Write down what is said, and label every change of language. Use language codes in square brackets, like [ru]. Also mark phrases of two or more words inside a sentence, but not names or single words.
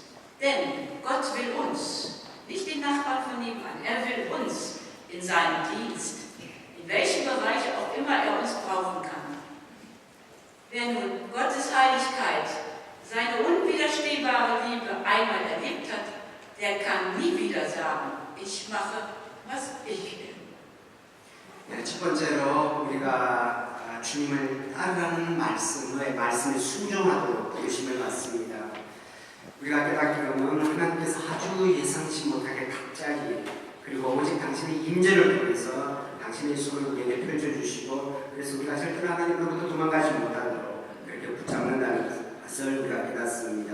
[de] Denn Gott will uns, nicht den Nachbarn von nebenan, er will uns in seinem Dienst, in welchem Bereich auch immer er uns brauchen kann. Wer nun Gottes Heiligkeit, seine unwiderstehbare Liebe einmal erlebt hat, der kann nie wieder sagen, ich mache, was ich will. [ko] 첫 번째로 우리가 주님을 따르라는 말씀의 말씀에 순종하도록 부르심을 받습니다. 우리가 깨닫기로는 하나님께서 아주 예상치 못하게 갑자기 그리고 오직 당신의 임재를 통해서 당신의 손을 우리에게 펼쳐주시고 그래서 우리가 절대로 하나님으로부터 도망가지 못하도록 그렇게 붙잡는다는 것을 우리가 깨닫습니다.